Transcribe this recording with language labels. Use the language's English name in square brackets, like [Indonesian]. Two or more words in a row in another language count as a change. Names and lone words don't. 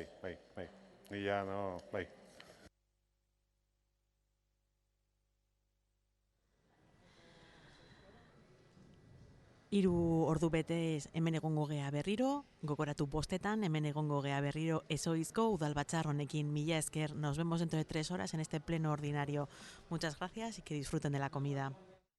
[Basque] Nila, bai. 3 ordu betez hemen egongo gea berriro, gogoratu 5:00 hemen egongo gea berriro Ezohizko udalbatzar honekin. Mila esker, [Spanish] nos vemos dentro de 3 horas en este pleno ordinario. Muchas gracias y que disfruten de la comida.